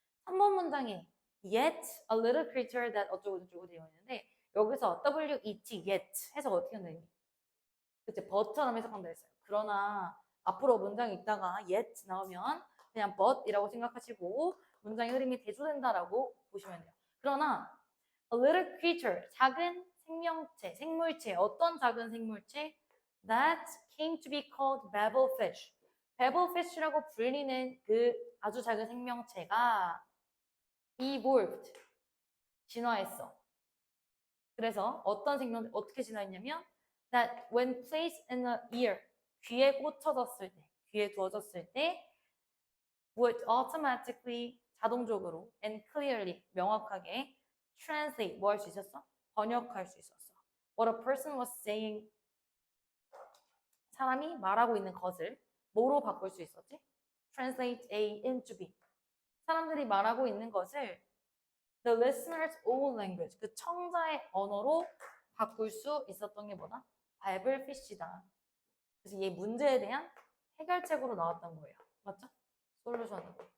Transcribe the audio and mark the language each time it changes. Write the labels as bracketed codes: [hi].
[ko] 3번 문장에 [en] yet a little creature that [ko] 어쩌고 저쩌고 되어 있는데 여기서 W-E-T yet 해석 어떻게 하는 의미? 그치? but처럼 해석한다 했어요. 그러나 앞으로 문장이 있다가 yet 나오면 그냥 but이라고 생각하시고 문장의 흐름이 대조된다라고 보시면 돼요. 그러나 [en] a little creature, [ko] 작은 생명체, 생물체, 어떤 작은 생물체? [en] That came to be called babblefish. [ko] babblefish라고 불리는 그 아주 작은 생명체가 evolved, 진화했어. 그래서 어떤 생명체, 어떻게 진화했냐면 [en] that when placed in a ear, [ko] 귀에 꽂혀졌을 때, 귀에 두어졌을 때 [en] would automatically, [ko] 자동적으로 and clearly, 명확하게 translate, 뭐 할 수 있었어? 번역할 수 있었어. [en] What a person was saying, [ko] 사람이 말하고 있는 것을 뭐로 바꿀 수 있었지? [en] Translate A into B. [ko] 사람들이 말하고 있는 것을 [en] the listener's own language, [ko] 그 청자의 언어로 바꿀 수 있었던 게 뭐다? babelfish다. 그래서 이 문제에 대한 해결책으로 나왔던 거예요. 맞죠? 솔루션으로.